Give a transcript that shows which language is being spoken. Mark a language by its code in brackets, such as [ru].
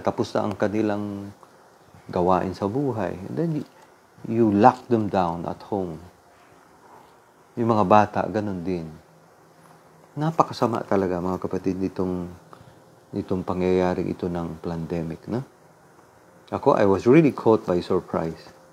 [tl] Tapos na ang kanilang gawain sa buhay. [en] And then you lock them down at home. [tl] Yung mga bata, ganun din. Napakasama talaga, mga kapatid, nitong pangyayaring ito ng pandemic, no? [en] Ako, I was really caught by surprise.